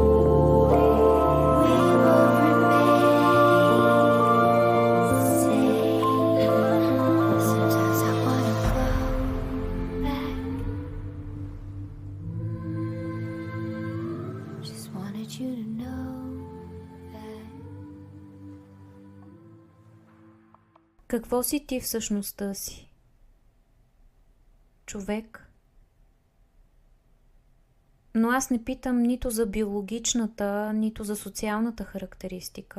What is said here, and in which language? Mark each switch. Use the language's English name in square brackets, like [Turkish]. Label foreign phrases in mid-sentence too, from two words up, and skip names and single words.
[English] We will remain the same. Sometimes I wanna go back. Just wanted you to know that. [Bulgarian] Какво си ти в същността си? Човек? Но аз не питам нито за биологичната, нито за социалната характеристика.